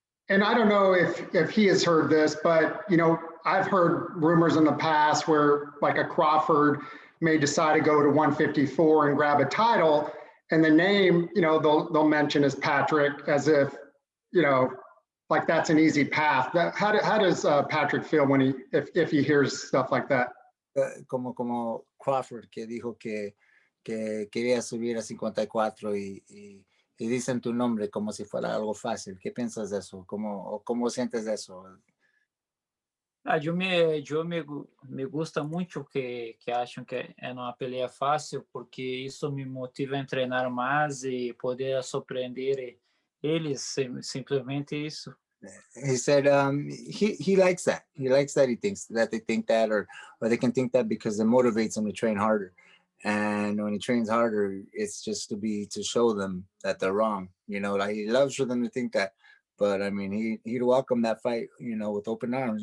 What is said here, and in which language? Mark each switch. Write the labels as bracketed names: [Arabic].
[English] and I don't know if he has heard this, but I've heard rumors in the past where like a Crawford may decide to go to 154 and grab a title, and the name they'll mention is Patrick, as if like that's an easy path. How does Patrick feel when if he hears stuff like that? [Spanish] Como Crawford, que dijo que quería subir a 54 y y dicen tu nombre como si fuera algo fácil. ¿Qué piensas de eso? ¿Cómo sientes de eso? [Portuguese] Ah, me gusta muito que acham que é uma peleia fácil, porque isso me motiva a treinar mais e poder surpreender eles, simplesmente isso. [English] He said he likes that. He likes that he thinks that they think that, or they can think that because it motivates him to train harder. And when he trains harder, it's just to show them that they're wrong. You know, like he loves for them to think that. But I mean, he'd welcome that fight, you know, with open arms.